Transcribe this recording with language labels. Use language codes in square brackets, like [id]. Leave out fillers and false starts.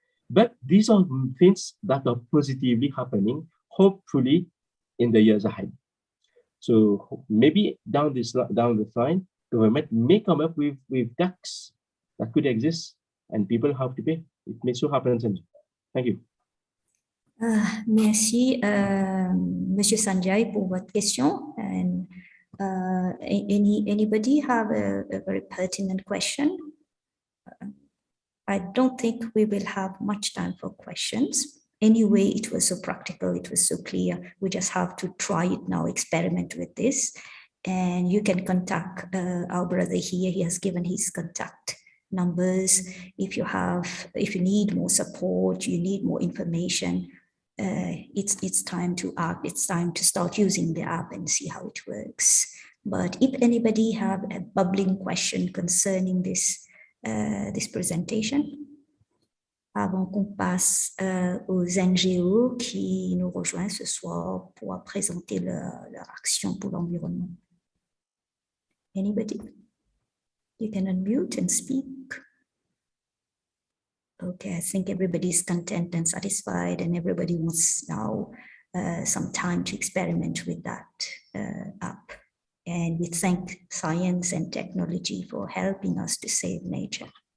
[en] But these are things that are positively happening, hopefully, in the years ahead. So maybe down the line, government may come up with tax that could exist, and people have to pay. It may so happen. Thank you. [fr] Merci, Monsieur Sanjay, pour votre question. [en] And anybody have a very pertinent question? I don't think we will have much time for questions. Anyway, it was so practical, it was so clear. We just have to try it now, experiment with this. And you can contact our brother here. He has given his contact numbers. If you need more support, you need more information, it's time to act. It's time to start using the app and see how it works. But if anybody have a bubbling question concerning this presentation, [fr] avant qu'on passe aux NGO qui nous rejoignent ce soir pour présenter leur action pour l'environnement. [en] Anybody? You can unmute and speak. Okay, I think everybody's content and satisfied, and everybody wants now some time to experiment with that app. And we thank science and technology for helping us to save nature.